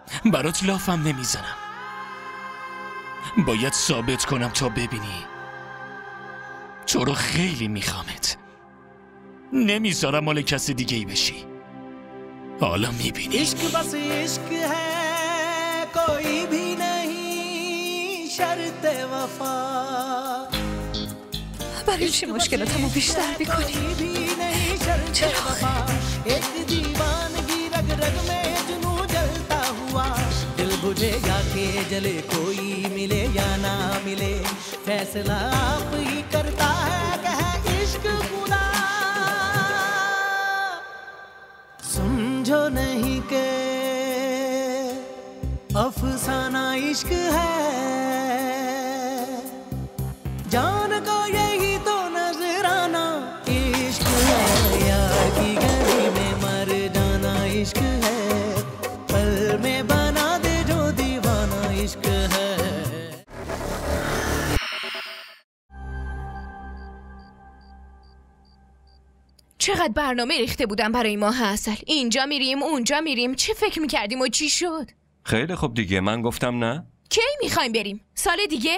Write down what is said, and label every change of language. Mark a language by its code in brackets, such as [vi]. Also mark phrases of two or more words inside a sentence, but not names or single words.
[fa] برات لافم نمیزنم. باید ثابت کنم تا ببینی. تو رو خیلی میخوامت. نمیذارم مال کس دیگه ای بشی. حالا میبینی. [ur] عشق بس عشق ہے کوئی بھی نہیں شرط وفا. [fa] برای چی مشکلاتمو بیشتر میکنی؟ چرا؟ [ur] ایک دیوانگی رگ رگ میں جنوں جلتا ہوا. دل بجھے گا کہ جلے کوئی ملے یا نہ ملے. فیصلہ آپ ہی کرتا ہے کہ ہے عشق خدا. سمجھو نہیں کہ افسانہ عشق ہے. جان کو یہی تو نظرانہ عشق ہے. یار کی گلی میں مر جانا عشق ہے. پل میں بنا دے جو دیوانہ عشق ہے. [fa] چقدر برنامه ریخته بودم برای ماه عسل. اینجا میریم اونجا میریم. چه فکر میکردیم و چی شد؟ خیلی خوب دیگه، من گفتم نه. کی میخوایم بریم؟ سال دیگه؟